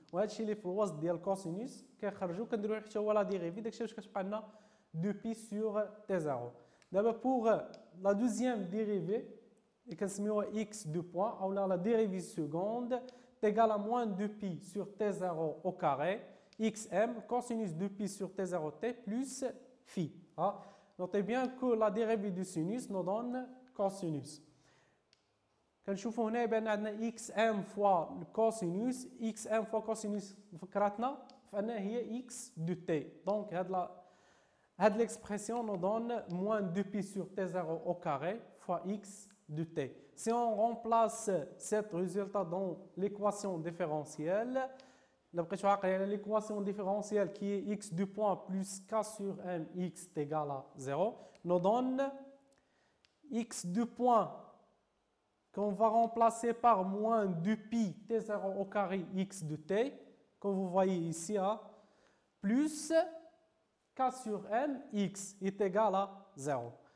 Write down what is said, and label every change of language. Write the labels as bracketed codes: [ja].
[ar] وهادشي اللي في الوسط ديال الكوسينوس كيخرجوا كنديروا حتى هو لا ديريفي داكشي واش كتبقى لنا 2pi sur t0. [fr] دابا pour la deuxième dérivée [ar] اللي كنسميوها [fr] x de point ou la dérivée seconde est égale à moins 2pi sur t0 au carré xm cosinus de pi sur t0t plus phi. Notez bien que la dérivée du sinus nous donne cosinus. [ar] كنشوفوا هنا بان عندنا xm fois الكوسينوس xm fois كوسينوس فكرتنا فانها هي x de t. [fr] Donc هاد l'expression nous donne moins 2pi sur t0 au carré fois x de t. Si on remplace cet résultat dans l'équation différentielle, l'équation différentielle qui est x de point plus k sur m x est égal à 0 nous donne x de point qu'on va remplacer par moins 2pi t0 au carré x de t, comme vous voyez ici, plus k sur m x est égal à 0.